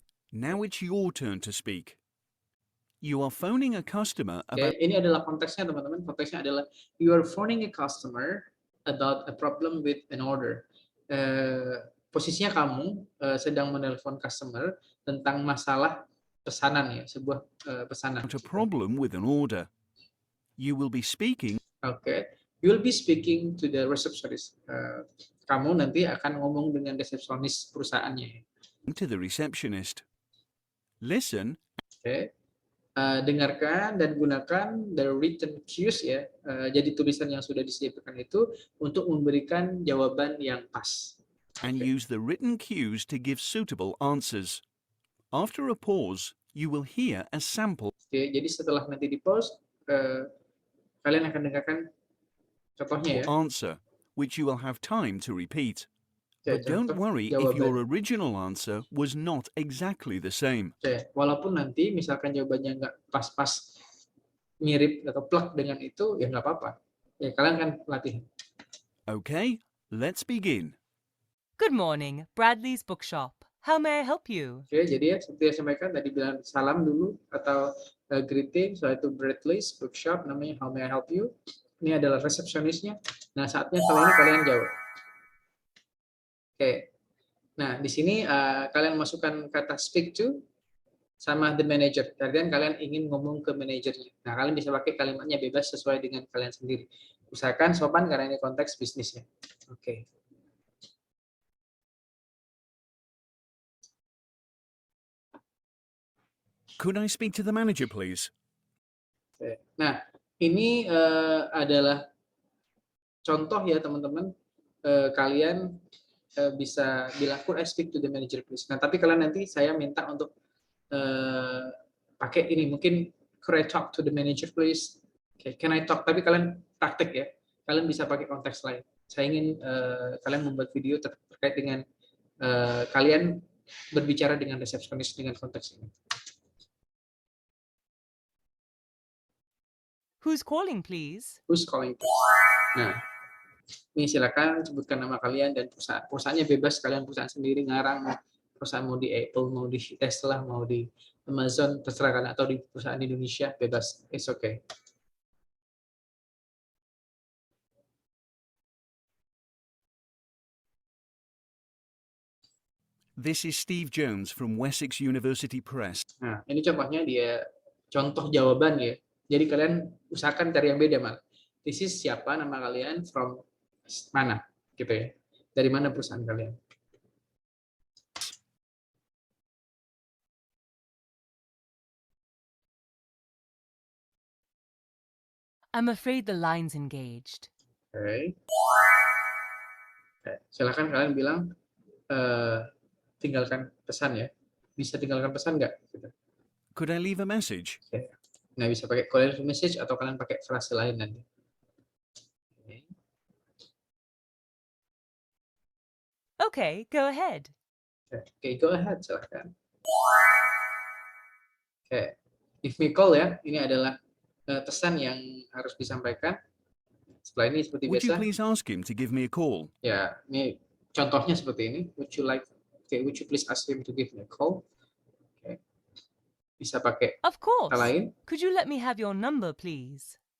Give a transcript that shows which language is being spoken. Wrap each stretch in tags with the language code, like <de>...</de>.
<en>Now it's your turn to speak. You are phoning a customer about...</en> <id>Ini adalah konteksnya teman-teman. Konteksnya adalah</id> <en>you are phoning a customer about a problem with an order.</en> <id>Posisinya kamu sedang menelpon customer tentang masalah pesanan ya, sebuah pesanan.</id> <en>A problem with an order. You will be speaking. Okay. You will be speaking to the receptionist.</en> <id>Kamu nanti akan ngomong dengan resepsionis perusahaannya.</id> <en>To the receptionist. Listen.</en> <id>Okay. Dengarkan dan gunakan</id> <en>the written cues</en> <id>ya. Jadi tulisan yang sudah disediakan itu untuk memberikan jawaban yang pas.</id> <en>And use the written cues to give suitable answers. After a pause, you will hear a sample.</en> <id>Oke, jadi setelah nanti di pause, kalian akan dengarkan contohnya ya.</id> <en>Answer, which you will have time to repeat. But don't</en> <id>contoh</id> <en>worry if</en> <id>jawaban.</id> <en>your original answer was not exactly the same.</en> <id>Walaupun nanti misalkan jawabannya nggak pas-pas mirip atau plug dengan itu, ya nggak apa-apa. Ya kalian kan latih.</id> <en>Okay, let's begin. Good morning, Bradley's Bookshop. How may I help you?</en> <id>Oke, jadi ya seperti yang saya sampaikan tadi bilang salam dulu atau greeting, so itu Bradley's Bookshop, namanya</id> <en>How May I Help You.</en> <id>Ini adalah resepsionisnya. Nah, saatnya kalau ini kalian jawab. Oke. Nah, di sini kalian masukkan kata speak to sama the manager. Artinya kalian ingin ngomong ke manajernya. Nah, kalian bisa pakai kalimatnya bebas sesuai dengan kalian sendiri. Usahakan sopan karena ini konteks bisnisnya. Oke.</id> <en>Could I speak to the manager, please?</en> <id>Nah, ini adalah contoh ya teman-teman. Kalian bisa bilang</id> <en>could I speak to the manager please.</en> <id>Nah, tapi kalian nanti saya minta untuk pakai ini, mungkin</id> <en>could I talk to the manager please. Okay, can I talk?</en> <id>Tapi kalian praktek ya. Kalian bisa pakai konteks lain. Saya ingin kalian membuat video terkait dengan kalian berbicara dengan resepsionis dengan konteks ini.</id> <en>Who's calling, please? Who's calling please?</en> <id>Nah, ini silakan sebutkan nama kalian dan perusahaan. Perusahaannya bebas, kalian perusahaan sendiri ngarang. Perusahaan mau di Apple, mau di Tesla, mau di Amazon, terserah kalian, atau di perusahaan Indonesia, bebas.</id> <en>It's okay. This is Steve Jones from Wessex University Press.</en> <id>Nah, ini contohnya dia contoh jawaban ya. Jadi kalian usahakan cari yang beda malah.</id> <en>This is</en> <id>siapa, nama kalian, from mana, gitu ya. Dari mana perusahaan kalian. I'm afraid the line's engaged. Oke. Silakan kalian bilang tinggalkan pesan ya. Bisa tinggalkan pesan nggak? Gitu.</id> <en>Could I leave a message?</en> <id>Nah, bisa pakai call and message atau kalian pakai frase lain nanti.</id> <en>Okay, go ahead.</en> <id>Oke,</id> <en>go ahead,</en> <id>silakan.</id> <en>Oke, give me call ya.</en> <id>Ini adalah pesan yang harus disampaikan. Setelah ini seperti</id> <en>Would you</en> <id>biasa.</id> <en>please ask him to give me a call?</en> <id>Ya, ini contohnya seperti ini.</id> <en>Would you please ask him to give me a call?</en> <id>Oke. Bisa pakai</id> <en>Of course.</en> <id>kata lain.</id> <en>Could you let me have your number, please?</en>